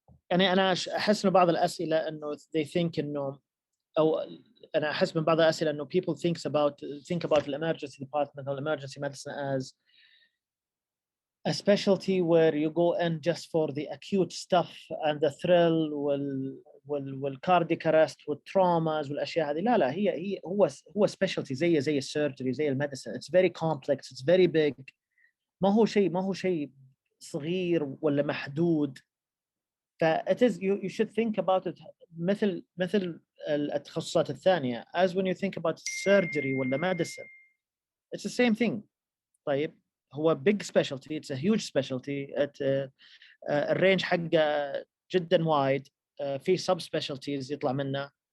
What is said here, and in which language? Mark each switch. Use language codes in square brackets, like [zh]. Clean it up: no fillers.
[en] يعني أنا أحس إنه بعض الأسئلة إنه they think إنه أو أنا أحس من بعض الأسئلة إنه people think about the emergency department or emergency medicine as a specialty where you go in just for the acute stuff and the thrill والcardiac arrest والtraumas والأشياء هذه. [ar] لا هي هو specialty زي السيرجري زي الميديسن. [en] It's very complex, it's very big. [ar] ما هو شيء صغير ولا محدود. [en] it is you should think about it مثل التخصصات الثانية as when you think about surgery ولا medicine. It's the same thing. طيب هو big specialty, it's a huge specialty. [ar] الرينج حقه جدا وايد. في sub specialties يطلع منه.